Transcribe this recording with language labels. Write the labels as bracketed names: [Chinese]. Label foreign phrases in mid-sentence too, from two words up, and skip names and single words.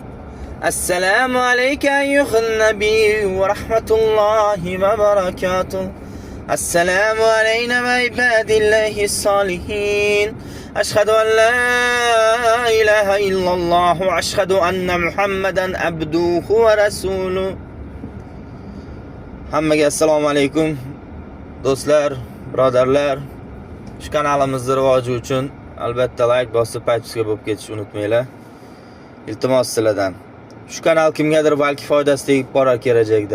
[Arabic] السلام عليك أيها النبي ورحمة الله وبركاته. السلام علينا وعباد الله الصالحين. أشهد أن لا إله إلا الله وأشهد أن محمدا عبده ورسوله. [Uzbek] Hammaga [Arabic] السلام عليكم [Uzbek] do'stlar, birodarlar. Shu kanalimizni rivoji uchun albatta like bosib podpiska bo'lib ketishni unutmanglar. Iltimos sizlardan. Shu kanal kimgadir balki foydasi tegib qolar kelajakda.